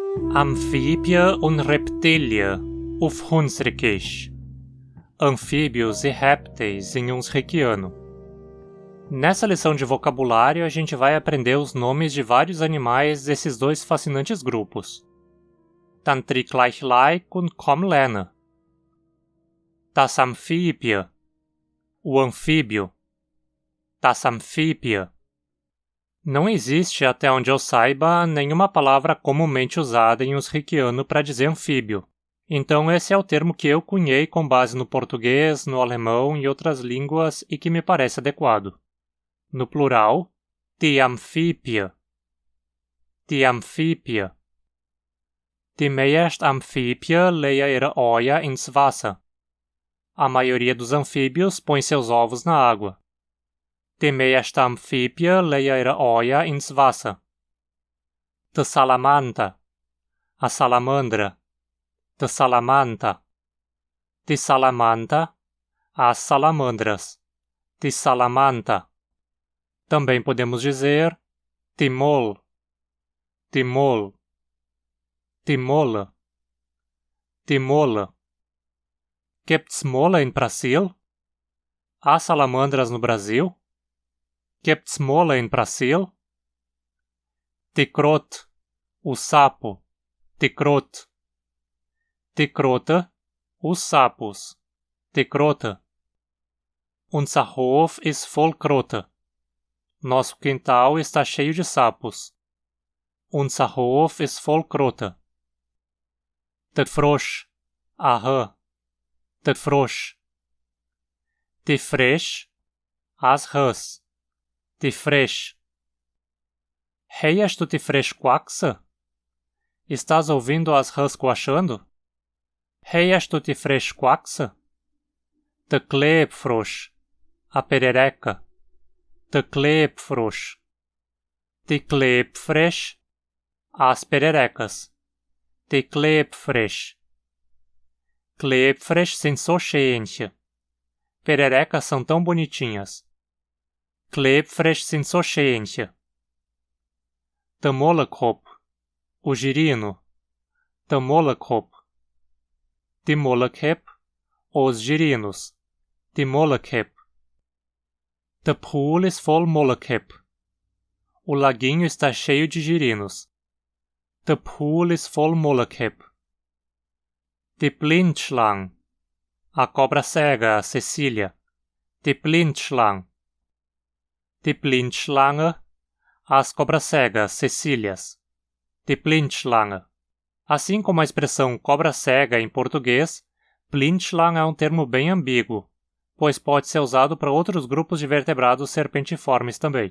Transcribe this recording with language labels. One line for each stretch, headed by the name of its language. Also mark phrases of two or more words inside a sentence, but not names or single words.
Hunsrik: Amfíbia und Reptilia, auf Hunsrückisch.
Portuguese: Anfíbios e répteis em Hunsrückiano. Nessa lição de vocabulário, a gente vai aprender os nomes de vários animais desses dois fascinantes grupos.
Hunsrik: Dann tritt gleich like und komm lernen. Das Amphibie,
Portuguese: o anfíbio.
Hunsrik: Das Amphibie.
Portuguese: Não existe, até onde eu saiba, nenhuma palavra comumente usada em Hunsrückiano para dizer anfíbio. Então esse é o termo que eu cunhei com base no português, no alemão e outras línguas e que me parece adequado. No plural,
Hunsrik: die Amphibie. Die Amphibie. Die meisten Amphibien legen ihre Eier ins Wasser.
Portuguese: A maioria dos anfíbios põe seus ovos na água.
Hunsrik: Die meisten Amphibien legen ihre Eier ins Wasser. Die Salamandra.
Portuguese: A salamandra.
Hunsrik: Die Salamandra. Die Salamandra.
Portuguese: As salamandras.
Hunsrik: Die Salamandra.
Portuguese: Também podemos dizer
Hunsrik: die Mol. Die Mol. Die Mole. Die Mole. Gibt's Mole in Brasil?
Portuguese: Há salamandras no Brasil?
Hunsrik: Gibt's Mole in Brasil? Die Kröte,
Portuguese: o sapo.
Hunsrik: Die Kröte. Die Kröte,
Portuguese: os sapos.
Hunsrik: Die Kröte. Unser Hof ist voll Kröte.
Portuguese: Nosso quintal está cheio de sapos.
Hunsrik: Unser Hof ist voll Kröte. Der Frosch,
Portuguese: a rã.
Hunsrik: Der Frosch. Die Frösche,
Portuguese: as rãs.
Hunsrik: Die Frösche. Hörst du die Frösche quaxen?
Portuguese: Estás ouvindo as rãs coachando?
Hunsrik: Hörst du die Frösche quaxen? Der Klebfrosch,
Portuguese: a perereca.
Hunsrik: Der Klebfrosch. Die Klebfrösche,
Portuguese: as pererecas.
Hunsrik: Die Klebfrösche. Klebfrösche sind so schönchen.
Portuguese: Pererecas são tão bonitinhas.
Hunsrik: Klebfrösche sind so schönchen. Der Mollekop,
Portuguese: o girino.
Hunsrik: Der Mollekop. Die Mollekep,
Portuguese: os girinos.
Hunsrik: Die Mollekep. Der Pool ist voll Mollekep.
Portuguese: O laguinho está cheio de girinos.
Hunsrik: Der Pool ist voll Mollekep. Die Blindschlange.
Portuguese: A cobra cega, a Cecília.
Hunsrik: Die Blindschlange. Die Blindschlange.
Portuguese: As cobras cegas, Cecílias.
Hunsrik: Die Blindschlange.
Portuguese: Assim como a expressão cobra cega em português, Blindschlange é um termo bem ambíguo, pois pode ser usado para outros grupos de vertebrados serpentiformes também.